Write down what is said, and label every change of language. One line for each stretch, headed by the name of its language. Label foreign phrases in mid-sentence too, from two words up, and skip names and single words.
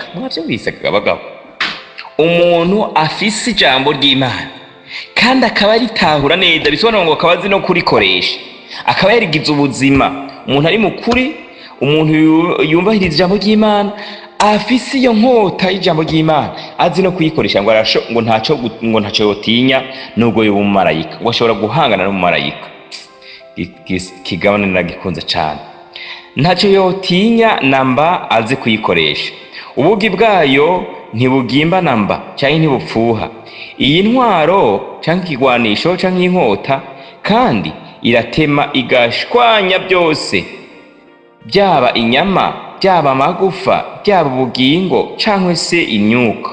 Rundi: Mwavyumvise kagabagabo, umuntu afise ijambo ry'Imana kandi akaba aritahura neza, bisobanura ngo akaba azi no kurikoresha, akaba yarigize ubuzima. Umuntu ari mukuri, umuntu yumvahiriza ijambo ry'Imana, afise iyo nkota y'ijambo ry'Imana, azi no kuyikoresha, ngo ntacyo yotinya nubwo yoba umumarayika, ngo ashobora guhangana n'umumarayika. Kigabane nagikunze cyane, ntacyo yotinya namba azi kuyikoresha. Ubugi bwayo ntibugimba namba cyangwa ntibupfuha. Iyi ntwaro cyangwa ikigwanisho cyangwa inkota kandi iratema igashwanya byose, byaba inyama, byaba amagufa, byaba ubugingo cyangwa se imyuka.